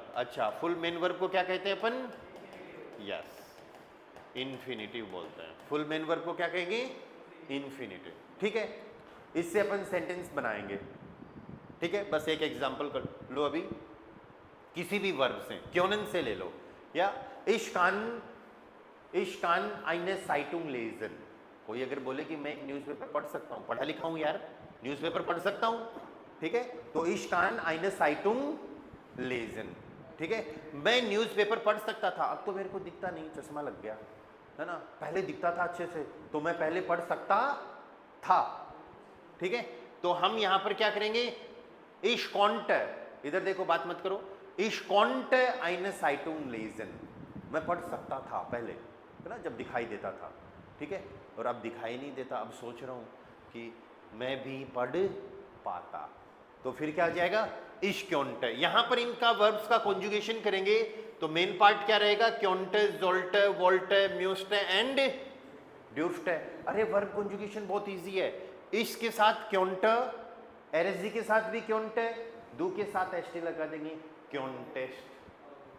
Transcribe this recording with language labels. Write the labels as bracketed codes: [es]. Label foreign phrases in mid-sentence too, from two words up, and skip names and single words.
[hi] अच्छा, [en] full main verb [hi] को क्या कहते हैं अपन? यस, इन्फिनिटिव बोलते हैं। [en] full main verb [hi] को क्या कहेंगे? इन्फिनिटिव। ठीक है, इससे अपन सेंटेंस बनाएंगे। ठीक है, बस एक एग्जांपल कर लो अभी, किसी भी वर्ब से, क्योनन से ले लो, या [de] ich kann eine Zeitung lesen। [hi] कोई अगर बोले कि मैं एक न्यूज़पेपर पढ़ सकता हूँ, पढ़ा लिखा हूँ यार, न्यूज़पेपर पढ़ सकता हूँ। ठीक है, तो [de] ich kann eine Zeitung lesen। [hi] ठीक है, मैं न्यूज़पेपर पढ़ सकता था, अब तो मेरे को दिखता नहीं, चश्मा लग गया है ना। पहले दिखता था अच्छे से, तो मैं पहले पढ़ सकता था। ठीक है, तो हम यहां पर क्या करेंगे? [de] ich konnte, [hi] इधर देखो, बात मत करो, [de] ich konnte eine Zeitung lesen। [hi] मैं पढ़ सकता था पहले, है ना, जब दिखाई देता था। ठीक है, और अब दिखाई नहीं देता, अब सोच रहा हूं कि मैं भी पढ़ पाता, तो फिर क्या आ जाएगा? [de] ich konnte। [hi] यहां पर इनका वर्ब्स का कॉन्जुगेशन करेंगे तो [en] main part [hi] क्या रहेगा? [de] konnte, sollte, wollte, musste und durfte. [hi] अरे [en] verb conjugation [hi] बहुत इजी है। इश के साथ क्योंटे, एरएसजी के साथ भी क्योंटे, दू के साथ एसटी लगा देंगे, क्योंटेस्ट।